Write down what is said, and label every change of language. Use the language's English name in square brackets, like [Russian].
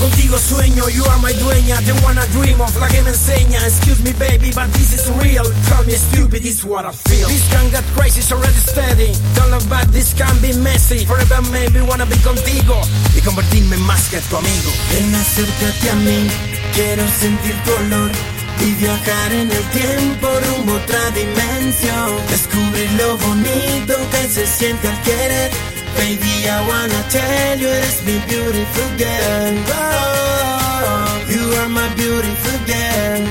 [English] Sueño, you are my dueña, the one I dream of, [Spanish] la que me enseña. [English] Excuse me baby, but this is real. Call me stupid, it's what I feel. This can get crazy, so ready steady. Don't look bad, this can be messy. Forever maybe wanna be [Spanish] contigo y convertirme más que tu amigo. Ven, acércate a mí, quiero sentir tu olor y viajar en el tiempo rumbo a otra dimensión. Descubrir lo bonito que se siente al querer. [English] Baby, I wanna tell you, [Spanish] eres mi [English] beautiful girl. Oh, you are my beautiful girl.